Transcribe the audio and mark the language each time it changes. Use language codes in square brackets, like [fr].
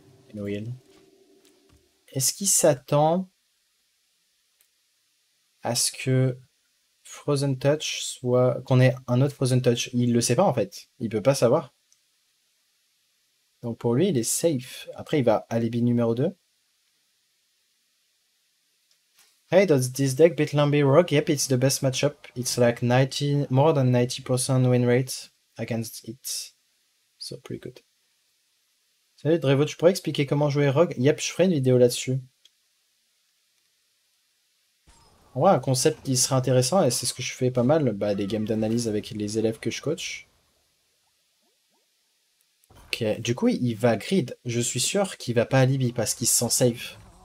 [fr] Une wheel. Est-ce qu'il s'attend à ce que Frozen Touch soit... qu'on ait un autre Frozen Touch? Il le sait pas en fait. Il peut pas savoir. Donc pour lui, il est safe. Après, il va alibi numéro 2. [en] Hey, does this deck beat Lambi Rogue? Yep, it's the best matchup. It's like 90, more than 90% win rate against it. So pretty good. [fr] Salut Drevo, tu pourrais expliquer comment jouer Rogue? Yep, je ferai une vidéo là-dessus. En vrai, un concept qui serait intéressant, et c'est ce que je fais pas mal, bah, des games d'analyse avec les élèves que je coach. Ok, du coup, il va grid. Je suis sûr qu'il va pas alibi parce qu'il se sent safe.